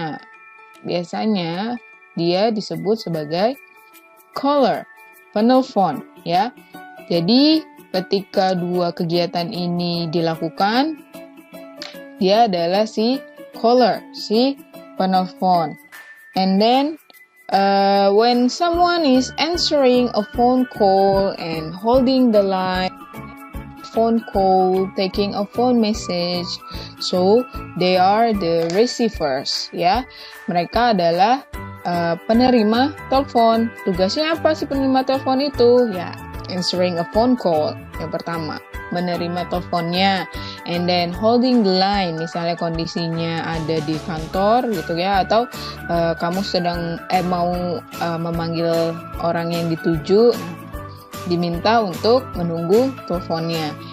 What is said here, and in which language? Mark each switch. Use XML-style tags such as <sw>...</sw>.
<id>Nah, biasanya dia disebut sebagai caller, penelpon, ya. Jadi, ketika dua kegiatan ini dilakukan, dia adalah si caller, si penelpon.</id> <en>And then, when someone is answering a phone call and holding the line, phone call, taking a phone message, so they are the receivers, ya.</en> <id>Mereka adalah penerima telepon. Tugasnya apa sih penerima telepon itu? Ya,</id> <en>answering a phone call</en> <id>yang pertama, menerima teleponnya,</id> <en>and then holding the line,</en> <id>misalnya kondisinya ada di kantor gitu ya, atau kamu sedang mau memanggil orang yang dituju, diminta untuk menunggu teleponnya.</id>